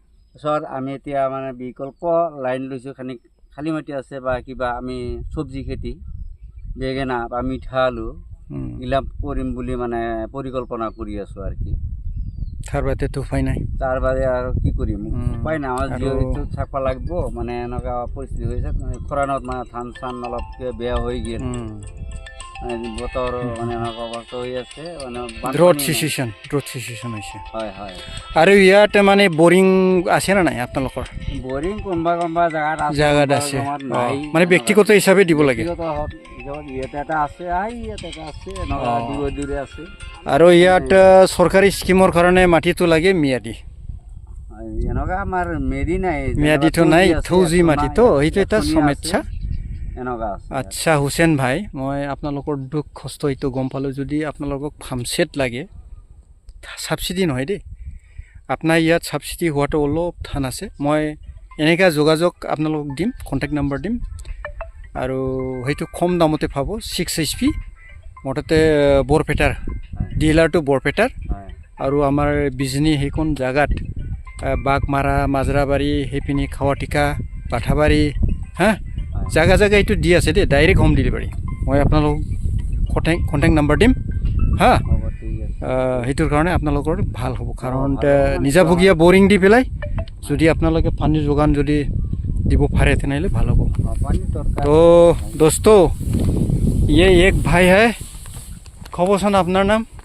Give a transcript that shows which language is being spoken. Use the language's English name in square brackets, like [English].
[Assamese] তাৰপিছত আমি এতিয়া মানে বিকল্প লাইন লৈছোঁ, খালী মাটি আছে বা কিবা আমি চব্জি খেতি, বেঙেনা বা মিঠা আলু এইবিলাক কৰিম বুলি মানে পৰিকল্পনা কৰি আছোঁ আৰু কি। তাৰ বাদে তো উপায় নাই, তাৰ বাদে আৰু কি কৰিম, উপায় নাই, আমাৰ যিহেতু থাকিব লাগিব। মানে এনেকুৱা পৰিস্থিতি হৈছে, খৰানত মানে ধান চান অলপ বেয়া হৈ গ'ল, বতৰ মানে এনেকুৱা অৱস্থা হৈ আছে, মানে [English] Drought situation হৈছে। [Assamese] হয় হয়। আৰু ইয়াত মানে বৰিং আছে না নাই আপোনালোকৰ? বৰিং কোনোবা জেগাত আছে, নাই, মানে ব্যক্তিগত হিচাপে দিব লাগে। ইয়াত এটা আছে, ইয়াত এটা আছে, এনেকুৱা দূৰে আছে। আৰু ইয়াত চৰকাৰী স্কিমৰ কাৰণে মাটিটো লাগে ম্যাদী। এনেকুৱা আমাৰ মেৰি নাই, ম্যাদীটো নাই, থৌজি মাটিতো, সেইটো এটা সমস্যা। এনেকুৱা আছে। আচ্ছা হুছেইন ভাই, মই আপোনালোকৰ দুখ কষ্ট এইটো গম পালোঁ। যদি আপোনালোকক ফাৰ্মছেট লাগে, ছাবচিডি নহয় দেই, আপোনাৰ ইয়াত ছাবচিডি হোৱাটো অলপ টান আছে। মই এনেকুৱা যোগাযোগ আপোনালোকক দিম, কণ্টেক্ট নম্বৰ দিম, আৰু সেইটো কম দামতে পাব। 6 HP মুঠতে বৰপেটাৰ ডিলাৰটো বৰপেটাৰ, আৰু আমাৰ বিজনী সেইখন জেগাত বাঘমাৰা, মাজৰাবাৰী, সেইপিনি খাৱাটিকা, পাঠাবাৰী, হা, জাগা এইটো দি আছে দেই, ডাইৰেক্ট হোম ডেলিভাৰী। মই আপোনালোকক কণ্টেক্ট নম্বৰ দিম, হা। সেইটোৰ কাৰণে আপোনালোকৰ ভাল হ'ব, কাৰণ নিজাববীয়া বৰিং দি পেলাই যদি আপোনালোকে পানীৰ যোগান যদি দিব পাৰে তেনেহ'লে ভাল হ'ব। [Hindi] তো দোस्तो ये एक भाई है, [Assamese] খবৰচোন আপোনাৰ নাম?